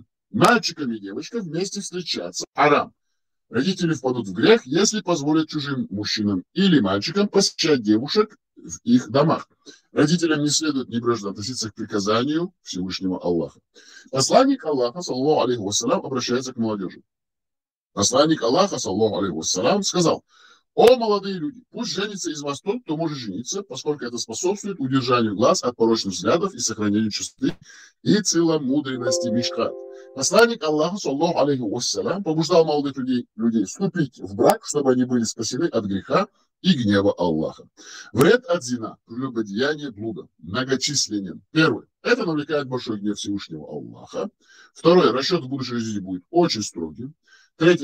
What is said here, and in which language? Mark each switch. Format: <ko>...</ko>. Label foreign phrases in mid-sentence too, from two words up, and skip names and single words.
<ru>Мальчикам и девочкам вместе встречаться. Арам. Родители впадут в грех, если позволят чужим мужчинам или мальчикам посещать девушек в их домах. Родителям не следует небрежно относиться к приказанию Всевышнего Аллаха. Посланник Аллаха,</ru> <ar>صلى الله عليه وسلم,</ar> <ru>обращается к молодежи. Посланник Аллаха,</ru> <ar>صلى الله عليه وسلم,</ar> <ru>сказал: о, молодые люди, пусть женится из вас тот, кто может жениться, поскольку это способствует удержанию глаз от порочных взглядов и сохранению чистоты и целомудренности мишкат. Посланник Аллаха,</ru> <ar>صلى الله عليه وسلم,</ar> <ru>побуждал молодых людей вступить в брак, чтобы они были спасены от греха и гнева Аллаха. Вред от зина, прелюбодеяние, блуда, многочисленен. Первый. Это навлекает большой гнев Всевышнего Аллаха. Второе. Расчет в будущей жизни будет очень строгим. Третий.</ru>